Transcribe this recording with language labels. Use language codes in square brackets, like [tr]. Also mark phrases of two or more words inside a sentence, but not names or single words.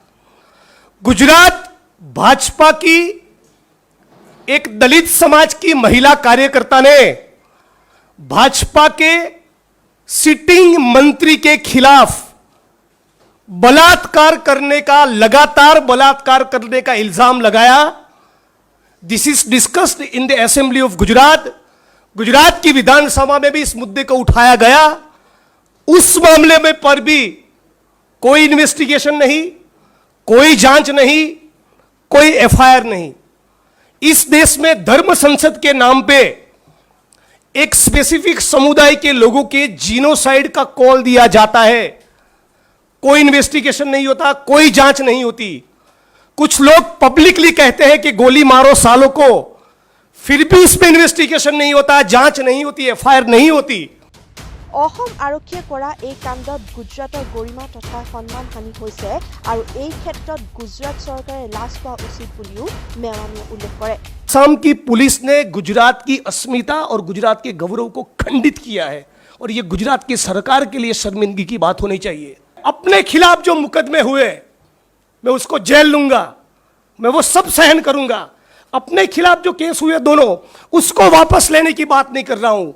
[hi] गुजरात भाजपा की एक दलित समाज की महिला कार्यकर्ता ने भाजपा के सिटिंग मंत्री के खिलाफ बलात्कार करने का, लगातार बलात्कार करने का इल्जाम लगाया। [en] this is discussed in the assembly of Gujarat. [hi] गुजरात की विधानसभा में भी इस मुद्दे को उठाया गया। उस मामले में पर भी कोई इन्वेस्टिगेशन नहीं, कोई जांच नहीं, कोई एफआईआर नहीं। इस देश में धर्म संसद के नाम पे एक स्पेसिफिक समुदाय के लोगों के जीनोसाइड का कॉल दिया जाता है। कोई इन्वेस्टिगेशन नहीं होता, कोई जांच नहीं होती। कुछ लोग पब्लिकली कहते हैं कि गोली मारो सालों को, फिर भी इसमें इन्वेस्टिगेशन नहीं होता, जांच नहीं होती, एफआईआर नहीं होती। [as] অসম আৰক্ষীয়ে কৰা এই কাণ্ডত গুজৰাটৰ গৰিমা তথা সন্মান হানি হৈছে আৰু এই ক্ষেত্ৰত গুজৰাট চৰকাৰে লাজ পোৱা উচিত বুলিও মেৱানীয়ে উল্লেখ কৰে। [hi] असम की पुलिस ने गुजरात की अस्मिता और गुजरात के गौरव को खंडित किया है और यह गुजरात की सरकार के लिए शर्मिंदगी की बात होनी चाहिए। अपने खिलाफ जो मुकदमे हुए, मैं उसको जेल लूंगा, मैं वो सब सहन करूंगा। अपने खिलाफ जो केस हुए दोनों, उसको वापस लेने की बात नहीं कर रहा हूं।